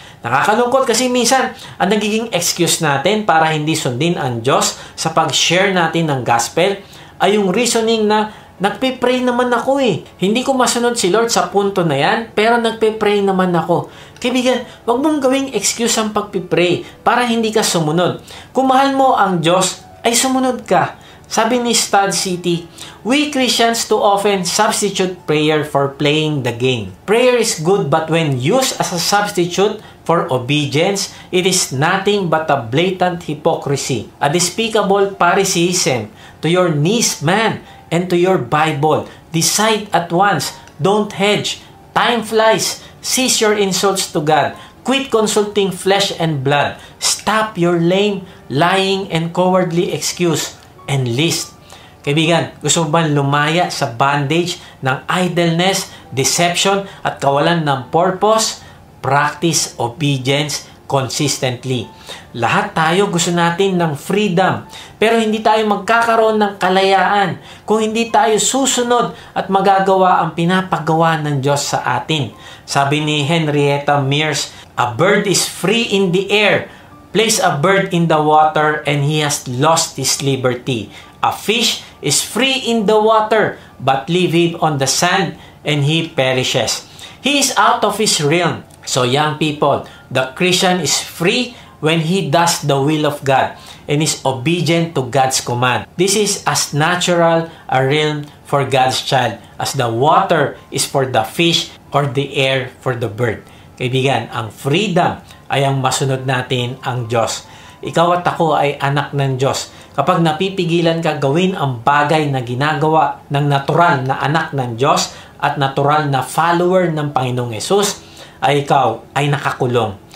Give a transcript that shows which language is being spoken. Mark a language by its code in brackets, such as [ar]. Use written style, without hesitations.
[tl] Nakakalungkot kasi minsan ang nagiging excuse natin para hindi sundin ang Diyos sa pag-share natin ng gospel ay yung reasoning na nagpe-pray naman ako eh. Hindi ko masunod si Lord sa punto na yan, pero nagpe-pray naman ako. Kaibigan, wag mong gawing excuse ang pagpipray para hindi ka sumunod. Kung mahal mo ang Diyos, ay sumunod ka. Sabi ni [en] Stud City, we Christians too often substitute prayer for playing the game. Prayer is good, but when used as a substitute for obedience, it is nothing but a blatant hypocrisy, a despicable Phariseeism. To your knees, man, and to your Bible. Decide at once. Don't hedge. Time flies. Cease your insults to God. Quit consulting flesh and blood. Stop your lame, lying, and cowardly excuse. Enlist. [tl] Kaibigan, gusto mo ba lumaya sa bondage ng idleness, deception, at kawalan ng purpose? [en] Practice obedience consistently. [tl] Lahat tayo gusto natin ng freedom, pero hindi tayo magkakaroon ng kalayaan kung hindi tayo susunod at magagawa ang pinapagawa ng Diyos sa atin. Sabi ni [en] Henrietta Mears, a bird is free in the air. Place a bird in the water and he has lost his liberty. A fish is free in the water, but leave him on the sand and he perishes. He is out of his realm. So young people, the Christian is free when he does the will of God and is obedient to God's command. This is as natural a realm for God's child as the water is for the fish or the air for the bird. [tl] Kaibigan, ang freedom ay ang masunod natin ang Diyos. Ikaw at ako ay anak ng Diyos. Kapag napipigilan ka gawin ang bagay na ginagawa ng natural na anak ng Diyos at natural na follower ng Panginoong Yesus, ay ikaw ay nakakulong.